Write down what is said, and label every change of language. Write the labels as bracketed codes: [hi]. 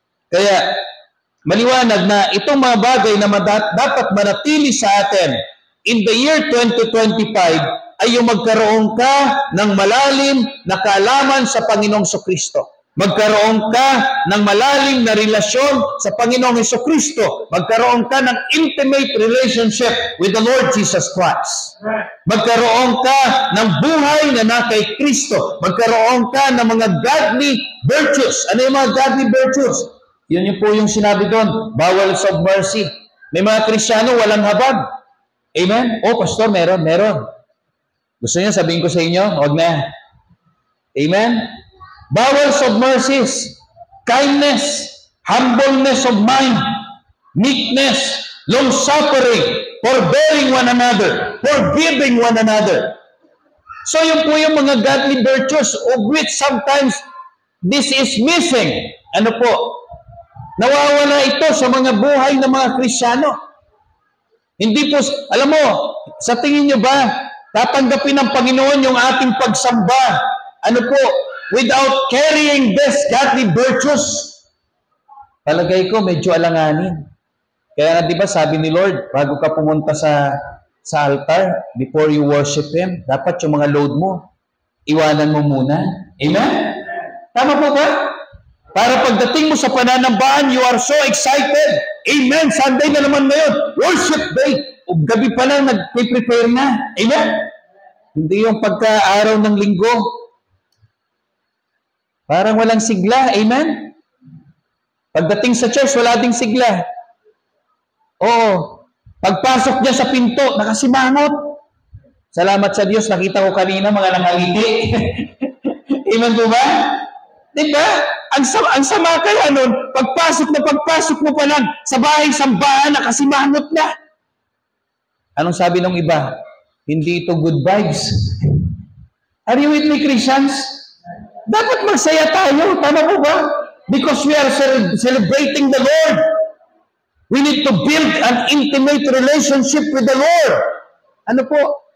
[tl] Kaya, maliwanag na itong mga bagay na dapat manatili sa atin [en] in the year 2025 [tl] ay yung magkaroon ka ng malalim na kaalaman sa Panginoong Kristo. Magkaroon ka ng malalim na relasyon sa Panginoong Kristo. Magkaroon ka ng [en] intimate relationship with the Lord Jesus Christ. [tl] Magkaroon ka ng buhay na kay Kristo. Magkaroon ka ng mga godly virtues. Ano yung mga godly virtues? Yun yung po yung sinabi doon, [en] bowels of mercy. [tl] May mga Kristiyano walang habag. Amen? Oh, Pastor, meron. Gusto niyo sabihin ko sa inyo? Huwag na. Amen? [en] Bowels of mercies, kindness, humbleness of mind, meekness, long-suffering, forbearing one another, forgiving one another. So [tl] yun po yung mga [en] godly virtues of which sometimes this is missing. [tl] Ano po? Nawawala ito sa mga buhay ng mga Kristiyano. Hindi po, alam mo, sa tingin nyo ba, tatanggapin ng Panginoon yung ating pagsamba? Ano po? [en] Without carrying this godly virtues? [tl] Palagay ko, medyo alanganin. Kaya nga, di ba, sabi ni Lord, bago ka pumunta sa altar, [en] before you worship Him, [tl] dapat yung mga load mo, iwanan mo muna. Amen? Tama po ba? Para pagdating mo sa pananambahan, [en] you are so excited. [tl] Amen. Sunday na naman ngayon. [en] Worship day. [tl] O gabi pa lang, nag-prepare na. Amen. Hindi yung pagka-araw ng linggo. Parang walang sigla. Amen. Pagdating sa church, wala ding sigla. Oo. Pagpasok niya sa pinto, nakasimangot. Salamat sa Diyos. Nakita ko kanina mga nangangiti. Amen po ba? Diba? ang sama kaya nun, pagpasok mo pa lang sa bahay sambahan, nakasimangot na. Anong sabi ng iba? Hindi ito [en] good vibes. Are you with me, Christians? [tl] Dapat magsaya tayo. Tama po ba? [en] Because we are celebrating the Lord. We need to build an intimate relationship with the Lord. [tl] Ano po?